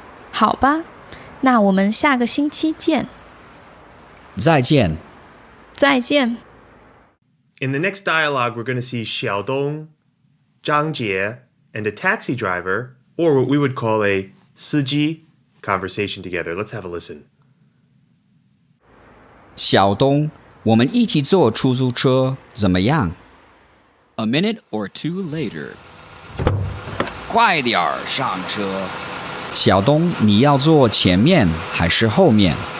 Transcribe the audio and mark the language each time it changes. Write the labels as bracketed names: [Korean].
[Chinese] 好吧，那我们下个星期见。再见。再见。 [English] In the next dialogue, we're going to see Xiaodong, Zhang Jie, and a taxi driver, or what we would call a 司机 conversation together. Let's have a listen. [Chinese] 小东，我们一起坐出租车怎么样？ [English] A minute or two later. [Chinese] 快点儿上车。小东，你要坐前面还是后面？